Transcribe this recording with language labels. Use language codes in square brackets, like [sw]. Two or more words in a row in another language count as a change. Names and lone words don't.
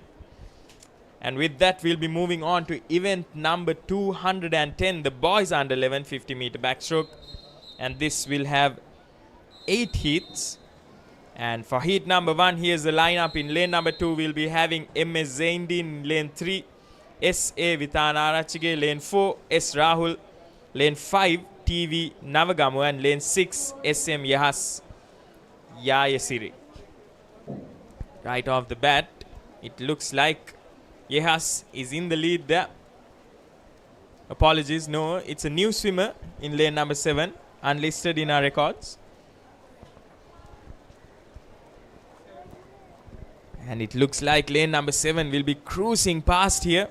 [en] And with that, we'll be moving on to event number 210, the boys under 11 50 meter backstroke. And this will have 8 heats. And for heat number 1, here's the lineup. In lane number 2, we'll be having MS Zaindin in lane 3, SA Vitana Arachige, lane 4, S Rahul, lane 5, TV Navagamu, and lane 6, SM Yahas Yayasiri. Right off the bat, it looks like Yehas is in the lead there. Apologies, no, it's a new swimmer in lane number 7, unlisted in our records. And it looks like lane number 7 will be cruising past here.